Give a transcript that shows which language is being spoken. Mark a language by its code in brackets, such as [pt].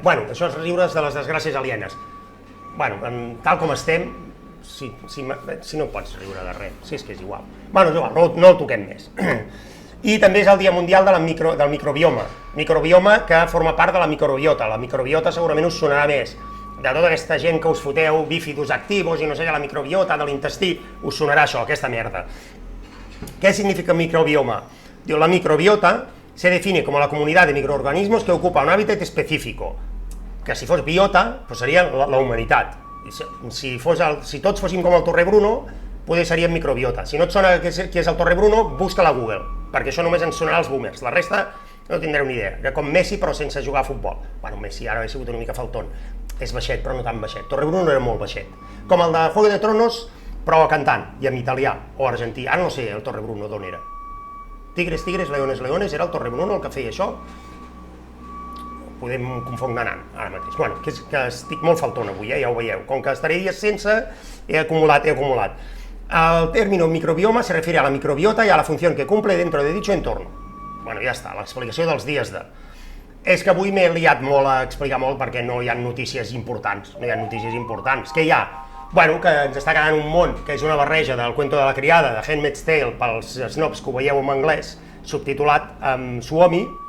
[ca] Bueno, això és riures de les desgràcies alienes. Bueno, tal com estem, si no pots riure de res, si és que és igual. Bueno, és igual, no el toquem més. I també és el Dia Mundial del microbioma, microbioma que forma part de la microbiota. La microbiota segurament us sonarà més. De tota aquesta gent que us foteu bífidus activos i no sé què, la microbiota de l'intestí, us sonarà això, aquesta merda. [es] ¿Qué significa microbioma? La microbiota se define como la comunidad de microorganismos que ocupa un hábitat específico, [ca] que si fos biota, pues seria la humanitat. Si tots fóssim com el Torre Bruno, potser seríem microbiota. Si no et sona qui és el Torre Bruno, busca-la a Google, perquè això només ens sonarà als boomers. La resta no tindreu ni idea, que com Messi però sense jugar a futbol. Bueno, Messi ara ha sigut una mica faltón, és baixet però no tan baixet. Torre Bruno era molt baixet. Com el de Juego de Tronos, però cantant, i en italià, o argentí. Ara no sé el Torre Bruno d'on era. [es] Tigres, tigres, leones, leones, [ca] era el Torre Bruno el que feia això? Podem confondre anant, ara mateix. Bueno, que estic molt faltón avui, ja ho veieu. Com que estaré dies sense, he acumulat. [es] El término microbioma se refiere a la microbiota y a la función que cumple dentro de dicho entorno. [ca] Bueno, ja està, l'explicació dels dies de... És que avui m'he liat molt a explicar molt perquè no hi ha notícies importants. Què hi ha? Bueno, que ens està quedant un món que és una barreja del Cuento de la criada, de Handmaid's Tale, pels snobs que ho veieu en anglès, subtitulat amb Suomi.